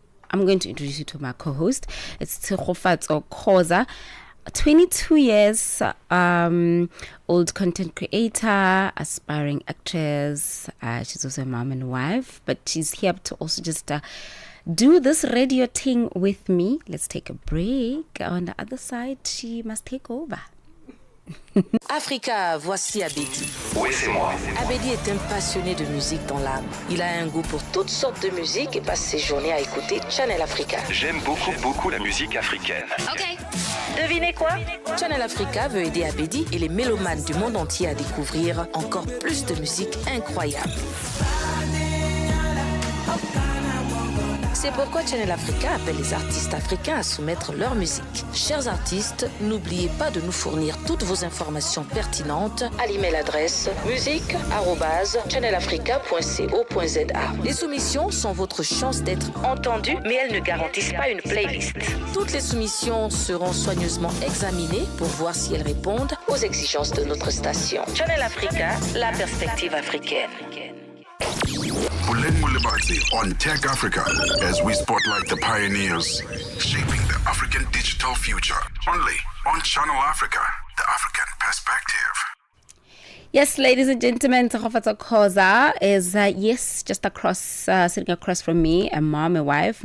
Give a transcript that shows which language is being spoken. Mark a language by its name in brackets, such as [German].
[English] I'm going to introduce you to my co-host. It's Molebatsi Khoza, 22 years old content creator, aspiring actress. She's also a mom and wife, but she's here to also just do this radio thing with me. Let's take a break. On the other side, she must take over. [French] Africa, voici Abedi. Oui, c'est moi. Abedi est un passionné de musique dans l'âme. Il a un goût pour toutes sortes de musique et passe ses journées à écouter Channel Africa. J'aime beaucoup la musique africaine. Ok. Devinez quoi? Channel Africa veut aider Abedi et les mélomanes du monde entier à découvrir encore plus de musique incroyable. C'est pourquoi Channel Africa appelle les artistes africains à soumettre leur musique. Chers artistes, n'oubliez pas de nous fournir toutes vos informations pertinentes à l'email adresse musique@channelafrica.co.za. Les soumissions sont votre chance d'être entendues, mais elles ne garantissent pas une playlist. Toutes les soumissions seront soigneusement examinées pour voir si elles répondent aux exigences de notre station. Channel Africa, la perspective africaine. [English] Puleng Molebatsi on Tech Africa as we spotlight the pioneers shaping the African digital future. Only on Channel Africa, the African perspective. Yes, ladies and gentlemen, Molebatsi Khoza is, just sitting across from me, a mom, a wife.